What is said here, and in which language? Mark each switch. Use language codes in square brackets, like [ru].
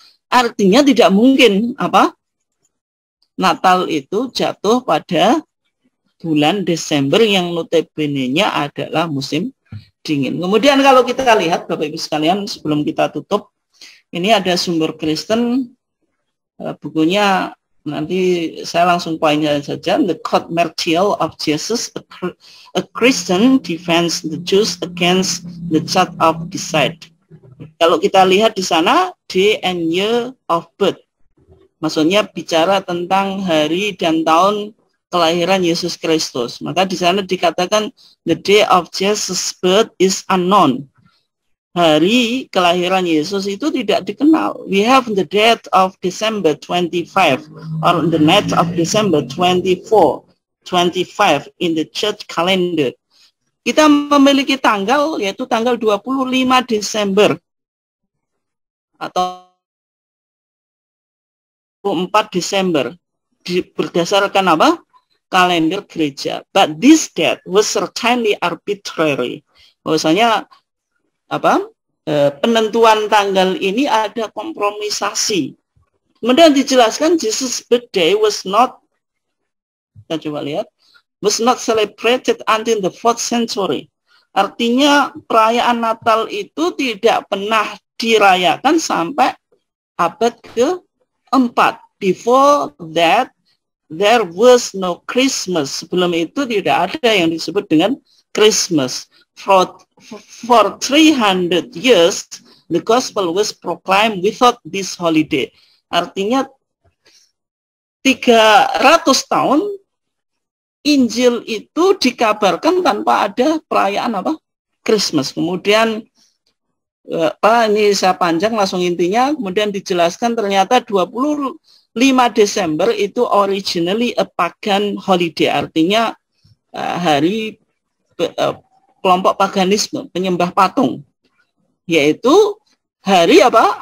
[id] Artinya tidak mungkin apa? Natal itu jatuh pada bulan Desember yang notabene-nya adalah musim dingin. Kemudian kalau kita lihat Bapak Ibu sekalian, sebelum kita tutup, ini ada sumber Kristen, bukunya nanti saya langsung poinnya saja. [en] The Court Martial of Jesus, a Christian defends the Jews against the Church of Decide. [id] Kalau kita lihat di sana, [en] day and year of birth, [id] maksudnya bicara tentang hari dan tahun kelahiran Yesus Kristus. Maka di sana dikatakan [en] the day of Jesus' birth is unknown. [id] Hari kelahiran Yesus itu tidak dikenal. [en] We have the date of December 25 or the night of December 25 in the church calendar. [id] Kita memiliki tanggal, yaitu tanggal 25 Desember atau 4 Desember berdasarkan apa? Kalender gereja. [en] But this date was certainly arbitrary. [id] Bahwasanya apa? Penentuan tanggal ini ada kompromisasi. Kemudian dijelaskan [en] Jesus' birthday was not, [id] kita coba lihat, [en] was not celebrated until the 4th century. [id] Artinya perayaan Natal itu tidak pernah dirayakan sampai abad ke-4. [en] Before that, there was no Christmas. [id] Sebelum itu tidak ada yang disebut dengan Christmas. [en] For 300 years, the gospel was proclaimed without this holiday. [id] Artinya 300 tahun Injil itu dikabarkan tanpa ada perayaan apa? Christmas. Kemudian ini saya panjang langsung intinya, kemudian dijelaskan ternyata 25 Desember itu [en] originally a pagan holiday, [id] artinya hari kelompok paganisme, penyembah patung, yaitu hari apa?